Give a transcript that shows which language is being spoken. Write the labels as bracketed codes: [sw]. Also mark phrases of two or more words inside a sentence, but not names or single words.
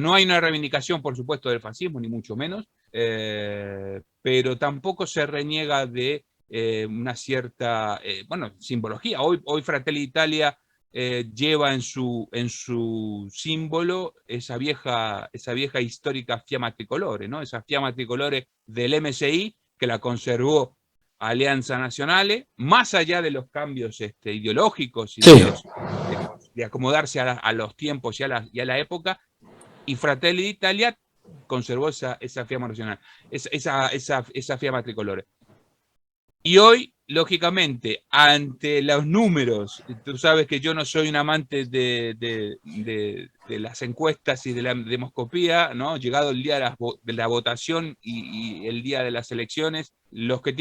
[es] No hay una reivindicación, por supuesto, del fascismo, ni mucho menos, pero tampoco se reniega de una cierta, simbología. Hoy Fratelli d'Italia lleva en su símbolo esa vieja histórica [it] fiamma tricolore, [es] ¿no? Esa [it] fiamma tricolore [es] del MSI que la conservó Alianza Nacional, más allá de los cambios ideológicos y Sí. de acomodarse a los tiempos y a la época, y Fratelli d'Italia conservó esa fiamma nacional, esa [it] fiamma tricolore. [es] Y hoy, lógicamente, ante los números, tú sabes que yo no soy un amante de las encuestas y de la demoscopía, ¿no? Llegado el día de la votación y el día de las elecciones, los que